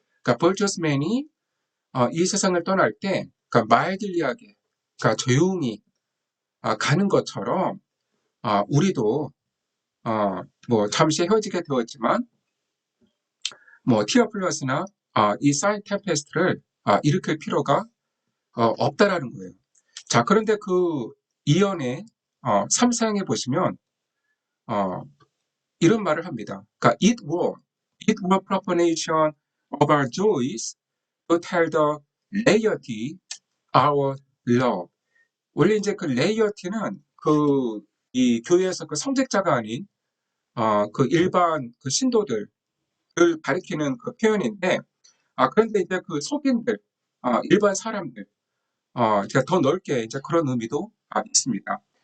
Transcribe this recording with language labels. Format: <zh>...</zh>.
<ko>그러니까 볼저스맨이 이 세상을 떠날 때 그러니까 말들리하게 그러니까 조용히 가는 것처럼 우리도 뭐 잠시 헤어지게 되었지만 뭐 티어 플러스나 이 사인 템페스트를 일으킬 필요가 없다라는 거예요. 자, 그런데 그 이연의 3상에 보시면 어, 이런 말을 합니다. 그러니까</ko> <en>it were profanation of our joys to tell the laity our love.</en> <ko>원래 이제 그 레이어티는 그 이 교회에서 그 성직자가 아닌 그 일반 그 신도들을 가리키는 그 표현인데 그런데 이제 그 속인들 일반 사람들 제가 더 넓게 이제 그런 의미도 있습니다.</ko>